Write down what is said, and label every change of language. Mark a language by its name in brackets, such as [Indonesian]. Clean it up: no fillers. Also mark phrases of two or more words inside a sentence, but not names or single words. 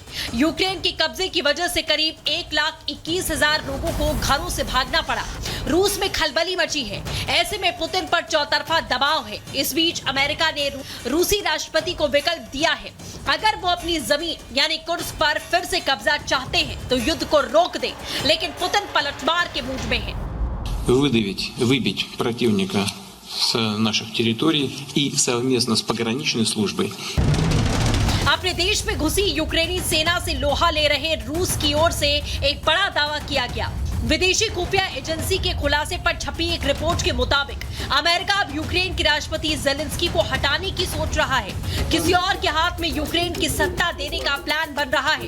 [Hindi] यूक्रेन के कब्जे की वजह से करीब 1,21,000 लोगों को घरों से भागना पड़ा। रूस में खलबली मची है। ऐसे में पुतिन पर चौतरफा दबाव है। इस बीच अमेरिका ने रूसी राष्ट्रपति को विकल्प दिया है, अगर वो अपनी जमीन यानी कुर्स्क पर फिर से कब्जा चाहते हैं तो युद्ध को रोक दे, लेकिन पुतिन पलटवार के मूड में है। [Russian] Выбить противника с наших территорий и совместно с пограничной службой. [Hindi] अपने देश में घुसी यूक्रेनी सेना से लोहा ले रहे रूस की ओर से एक बड़ा दावा किया गया। विदेशी खुफिया एजेंसी के खुलासे पर छपी एक रिपोर्ट के मुताबिक अमेरिका अब यूक्रेन के राष्ट्रपति जेलेंस्की को हटाने की सोच रहा है। किसी और के हाथ में यूक्रेन की सत्ता देने का प्लान बन रहा है।